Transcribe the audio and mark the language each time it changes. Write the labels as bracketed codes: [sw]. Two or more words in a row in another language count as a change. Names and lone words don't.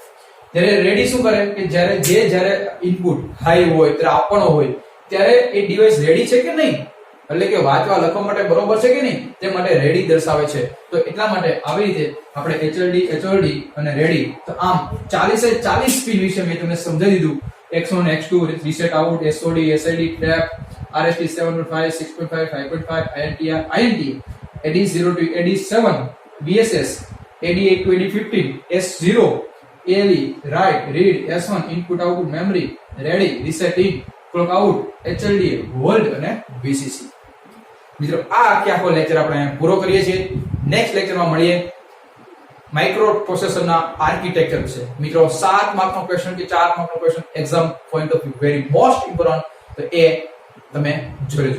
[gu] ત્યારે રેડી શું કરે કે જ્યારે [en] input high [gu] હોય ત્યારે આપવાનો હોય ત્યારે એ ડિવાઇસ રેડી છે કે નહીં, એટલે કે વાંચવા લખવા માટે બરોબર છે કે નહીં તે માટે રેડી દર્શાવે છે. તો એટલા માટે આવી રીતે આપણે HLD અને રેડી, તો આમ 40 પિન વિશે મેં તમને સમજાવી દીધું. X1 X2 [en] reset out, SOD SID ટ્રેપ, RST 7.5 6.5 5.5 INT AD0 to AD7 BSS AD8 to AD15 S0 ALE write read S1 input output memory ready reset in clock out HLDA hold અને VCC. [gu] મિત્રો આ આખો લેક્ચર આપણે પૂરો કરીએ છીએ. નેક્સ્ટ લેક્ચરમાં મળીએ માઇક્રો પ્રોસેસરના આર્કિટેક્ચર વિશે. મિત્રો 7 માર્કનો ક્વેશ્ચન કે 4 માર્કનો ક્વેશ્ચન [en] exam point of view very most important, [gu] તો એ તમે જોઈ લેજો.